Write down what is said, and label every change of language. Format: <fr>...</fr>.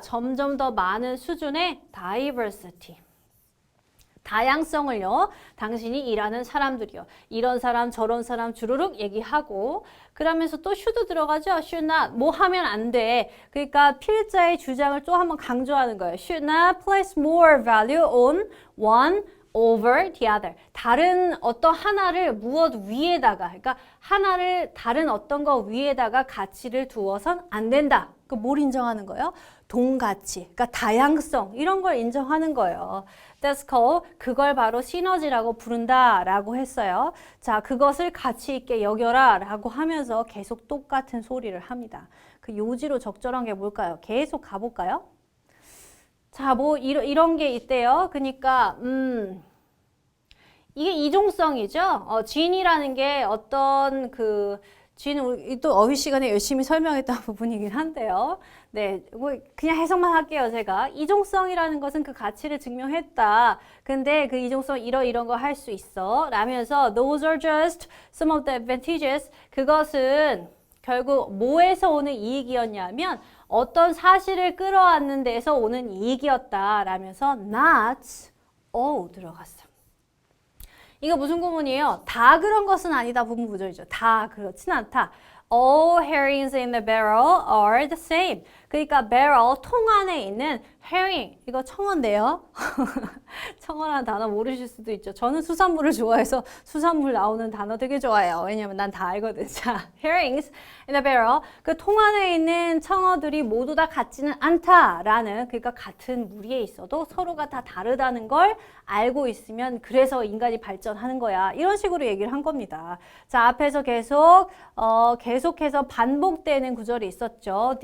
<ko>점점 더 많은 수준의 diversity. 다양성을요. 당신이 일하는 사람들이요. 이런 사람 저런 사람 주르륵 얘기하고 그러면서 또 should 들어가죠. should not 뭐 하면 안 돼. 그러니까 필자의 주장을 또 한번 강조하는 거예요.</ko> <en>should not place more value on one over the other.</en> <ko>다른 어떤 하나를 무엇 위에다가 그러니까 하나를 다른 어떤 거 위에다가 가치를 두어선 안 된다. 그 뭘 인정하는 거예요? 동가치, 그러니까 다양성 이런 걸 인정하는 거예요.</ko> <en>That's called</en> <ko>그걸 바로 시너지라고 부른다라고 했어요. 자, 그것을 가치 있게 여겨라라고 하면서 계속 똑같은 소리를 합니다. 그 요지로 적절한 게 뭘까요? 계속 가볼까요? 자, 뭐 이런 게 있대요. 그러니까 이게 이종성이죠. 진이라는 게 어떤 진은 또 어휘 시간에 열심히 설명했던 부분이긴 한데요. 네, 뭐 그냥 해석만 할게요, 제가. 이종성이라는 것은 그 가치를 증명했다. 근데 그 이종성 이런 거 할 수 있어.</ko> <en>라면서 those are just some of the advantages.</en> <ko>그것은 결국 뭐에서 오는 이익이었냐면 어떤 사실을 끌어안는 데서 오는 이익이었다. 라면서 not all 들어갔어. 이거 무슨 구문이에요? 다 그런 것은 아니다 부분 부정이죠. 다 그렇진 않다.</ko> <en>All herrings in the barrel are the same.</en> <ko>그러니까 barrel, 통 안에 있는 herring, 이거 청어인데요. 청어라는 단어 모르실 수도 있죠. 저는 수산물을 좋아해서 수산물 나오는 단어 되게 좋아해요. 왜냐면 난 다 알거든.</ko> <en>자, herrings in the barrel.</en> <ko>그 통 안에 있는 청어들이 모두 다 같지는 않다라는, 그러니까 같은 무리에 있어도 서로가 다 다르다는 걸 알고 있으면 그래서 인간이 발전하는 거야. 이런 식으로 얘기를 한 겁니다. 자, 앞에서 계속해서 반복되는 구절이 있었죠.</ko>